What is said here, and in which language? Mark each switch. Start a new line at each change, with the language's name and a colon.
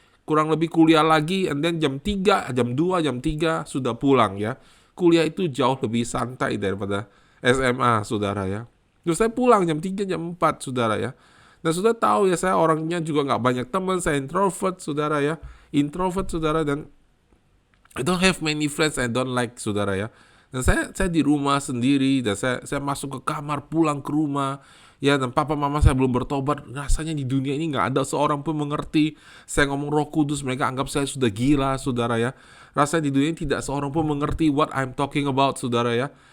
Indonesian: Kurang lebih kuliah lagi,
English: and then
Indonesian: jam 3, jam 2, jam 3 sudah pulang ya. Kuliah itu jauh lebih santai daripada SMA, saudara ya. Terus saya pulang jam 3, jam 4, saudara ya. Dan sudah tahu ya, saya orangnya juga nggak banyak teman, saya introvert, saudara ya.
English: Introvert,
Indonesian: saudara, dan
English: I don't have many friends, I don't like,
Indonesian: saudara ya. Dan saya di rumah sendiri, dan saya masuk ke kamar, pulang ke rumah. Ya, dan papa mama saya belum bertobat. Rasanya di dunia ini nggak ada seorang pun mengerti. Saya ngomong Roh Kudus, mereka anggap saya sudah gila, saudara ya. Rasanya di dunia ini tidak seorang pun mengerti
English: what I'm talking about,
Indonesian: saudara ya.